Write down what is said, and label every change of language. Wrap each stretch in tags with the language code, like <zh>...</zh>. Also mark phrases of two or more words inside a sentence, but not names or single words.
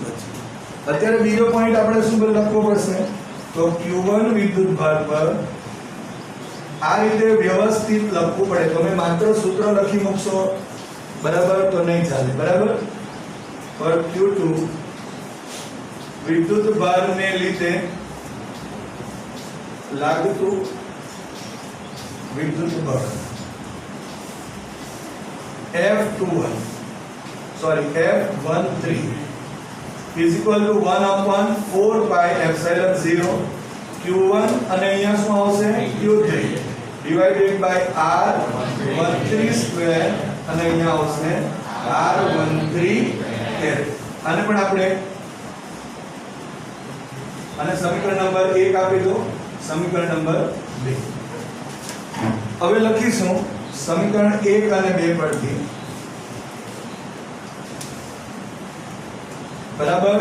<gu>અત્યારે બીજો પોઈન્ટ આપણે શું લખવો પડશે? તો Q1 વિદ્યુત ભાર પર આ રીતે વ્યવસ્થિત લખવું પડે. તમે માત્ર સૂત્ર લખી મૂકશો બરાબર તો નહીં ચાલે. બરાબર. પર Q2 વિદ્યુત ભારને લીધે લાગતું વિદ્યુત બળ</gu> <en>F13 is equal to 1/4 pi epsilon 0 Q1</en> <gu>અને અહીંયા શું આવશે?</gu> <en>Q3 divided by R13 square</en> <gu>અને અહીંયા આવશે R13 કેરેટ. આને પણ આપણે અને સમીકરણ નંબર 1 આપી દો, સમીકરણ નંબર 2. હવે લખીશું સમીકરણ 1 અને 2 પરથી બરાબર.</gu>